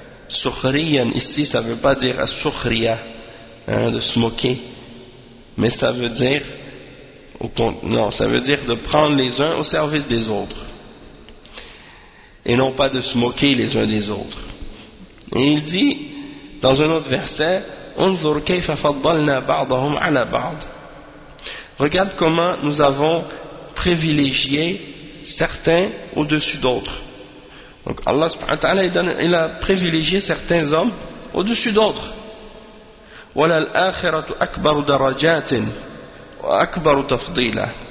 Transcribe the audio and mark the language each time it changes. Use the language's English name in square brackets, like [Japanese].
[French] Sukhriyan ici, ça ne veut pas dire as-sukhriya, hein, de se moquer, mais ça veut dire de prendre les uns au service des autres et non pas de se moquer les uns des autres. Et il dit dans un autre verset: [Arabic] انظر كيف فضلنا بعضهم على بعض. [French] Regarde comment nous avons privilégié certains au-dessus d'autres. Donc Allah subhanahu wa ta'ala, il a privilégié certains hommes au-dessus d'autres. [Arabic] وَلَا الْآخِرَةُ أَكْبَرُ دَرَجَاتٍ وَأَكْبَرُ تَفْضِيلًا.